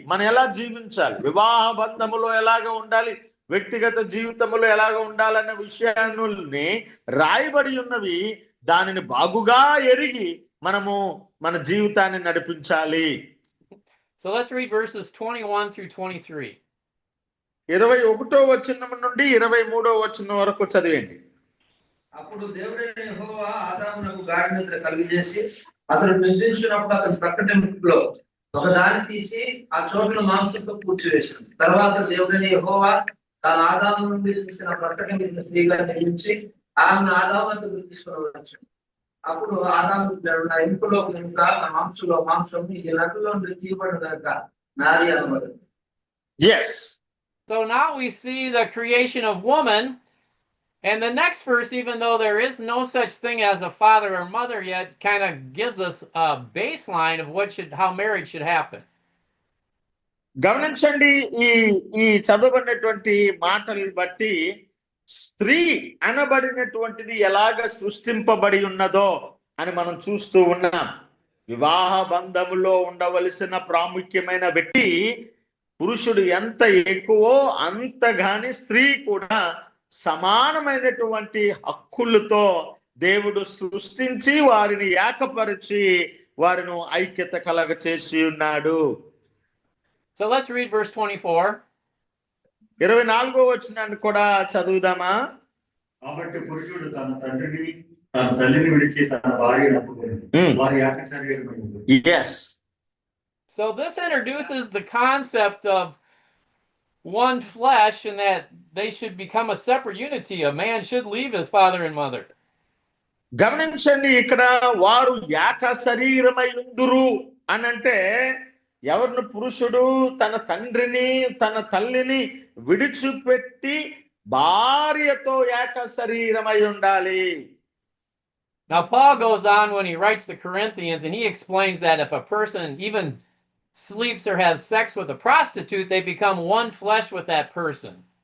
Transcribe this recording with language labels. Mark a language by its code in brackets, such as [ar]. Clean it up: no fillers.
[te] మనం ఎలా జీవించాలి, వివాహ బంధములో ఎలాగ ఉండాలి, వ్యక్తిగత జీవితంలో ఎలాగ ఉండాలన్న విషయాన్ని రాయబడి ఉన్నవి. దానిని బాగుగా ఎరిగి మనము మన జీవితాన్ని నడిపించాలి. [en] So let's read verses 21 through 23. [te] 21వ వచనం నుండి 23వ వచనం వరకు చదివండి. అప్పుడు దేవుడైన యెహోవా ఆదామునకు గాఢ నిద్ర కలుగజేసి అతను నిద్రించినప్పుడు అతని ప్రక్కటెంపులో ఒక దాన్ని తీసి ఆ చోట్ల మాంసంతో కూర్చివేసింది. తర్వాత దేవుడైన యెహోవా తాను ఆదాము నుండి తీసిన ప్రక్కన మీద స్త్రీగా నిర్మించి ఆమెను ఆదాము వద్దకు తీసుకుని వచ్చాడు. అప్పుడు ఆదాము నా ఇంపులో కనుక నా మాంసం ఇది నటులో నుండి తీయబడిన కనుక నారి అనబడింది. [en] Yes. So now we see the creation of woman, and the next verse, even though there is no such thing as a father or mother yet, kind of gives us a baseline of how marriage should happen. [te] గమనించండి, ఈ చదవబడినటువంటి మాటలు బట్టి స్త్రీ అనబడినటువంటిది ఎలాగ సృష్టింపబడి ఉన్నదో అని మనం చూస్తూ ఉన్నాం. వివాహ బంధములో ఉండవలసిన ప్రాముఖ్యమైన వ్యక్తి పురుషుడు ఎంత ఎక్కువో అంతగాని స్త్రీ కూడా సమానమైనటువంటి హక్కులతో దేవుడు సృష్టించి వారిని ఏకపరిచి వారిని ఐక్యత కలగ చేసి ఉన్నాడు. [en] So let's read verse 24. [te] 24వ వచనాన్ని కూడా చదువుదామా? కాబట్టి పురుషుడు తన తల్లిని విడిచి తన భార్యను అప్పుకొని వారి ఏక శరీరమైనది. [en] Yes. So this introduces the concept of one flesh, and that they should become a separate unity. A man should leave his father and mother. [te] గమనించండి, ఇక్కడ వారు ఏక శరీరమై ఉందురు అనంటే ఎవరిని? పురుషుడు తన తండ్రిని తన తల్లిని విడిచిపెట్టి భార్యతో ఏక శరీరమై ఉండాలి. [en] Now Paul goes on when he writes the Corinthians, and he explains that if a person even sleeps or has sex with a prostitute, they become one flesh with that person.